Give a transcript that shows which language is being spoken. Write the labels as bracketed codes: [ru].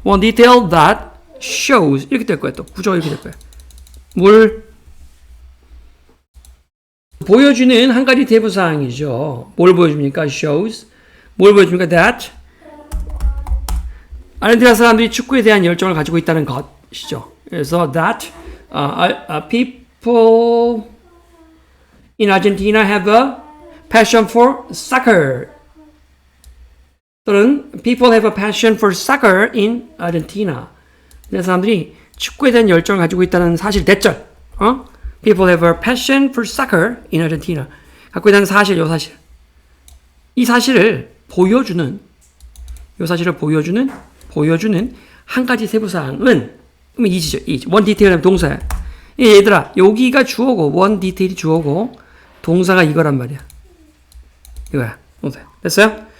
[en] one detail that shows [ko] 이렇게 될 거예요. 또 구조가 이렇게 될 거예요. 뭘 보여주는 한 가지 세부사항이죠. 뭘 보여줍니까? [en] shows. [ko] 뭘 보여줍니까? that 아르헨티나 사람들이 축구에 대한 열정을 가지고 있다는 것이죠. [en] 그래서 that people in Argentina have a passion for soccer. 또는 people have a passion for soccer in Argentina. [ko] 이 사람들이 축구에 대한 열정을 가지고 있다는 사실 대절. [en] People have a passion for soccer in Argentina. [ko] 갖고 있다는 사실, 요 사실. 이 사실을 보여주는, 요 사실을 보여주는 한 가지 세부사항은, 그러면 이지죠. [en] one detail [ko] 하면 동사야. 얘들아, 여기가 주어고, [en] one detail [ko] 이 주어고, 동사가 이거란 말이야. 이거야. 동사. 됐어요?